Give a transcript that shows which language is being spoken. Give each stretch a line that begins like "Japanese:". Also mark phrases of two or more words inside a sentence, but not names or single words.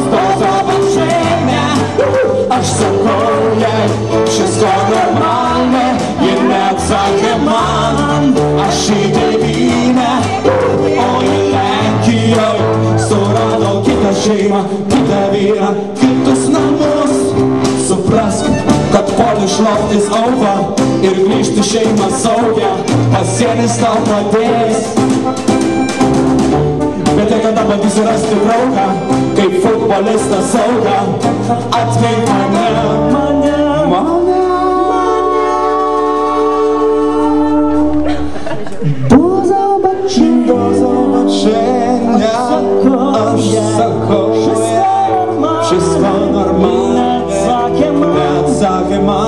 Polish: Do zobaczenia,
Lithuanian: aš sakau jai,
Polish: wszystko normalne,
Lithuanian: ji neatsakė man. Aš į tėvynę, o į Lenkiją surado kitą šeimą, kitą vyrą, kitus namus. Suprask, kad
English: Polish love is over
Lithuanian: ir grįžti šeimą saugią, pasienis tau padės. Bet jei kada bandysi rasti draugą, kaip futbolistas saugą, atvink mane, mane, mane.
Polish: Do zobaczenia,
Lithuanian: aš sakau jai,
Polish: wszystko normalne,
Lithuanian: neatsakė man.